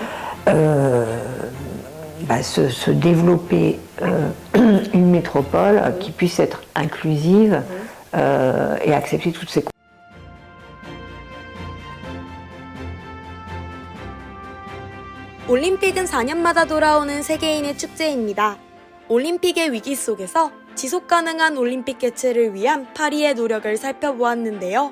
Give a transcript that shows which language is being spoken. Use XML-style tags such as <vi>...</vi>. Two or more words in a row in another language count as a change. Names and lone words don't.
<fr>se développer une métropole qui puisse être inclusive et accepter toutes ces</fr> <ko>올림픽은 4년마다 돌아오는 세계인의 축제입니다. 올림픽의 위기 속에서 지속 가능한 올림픽 개최를 위한 파리의 노력을 살펴보았는데요.</ko>